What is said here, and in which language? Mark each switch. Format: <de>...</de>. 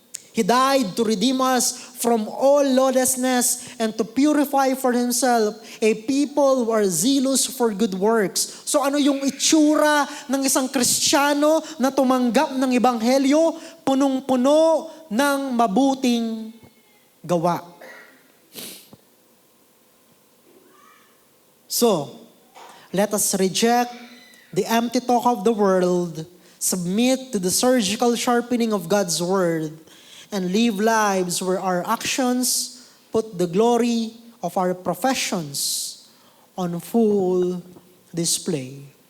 <en>He died to redeem us from all lawlessness and to purify for Himself a people who are zealous for good works.</en> <tl>So ano yung itsura ng isang Kristiyano na tumanggap ng Ebanghelyo? Punong-puno ng mabuting gawa.</tl> <en>So, let us reject the empty talk of the world, submit to the surgical sharpening of God's Word, and live lives where our actions put the glory of our professions on full display.</en>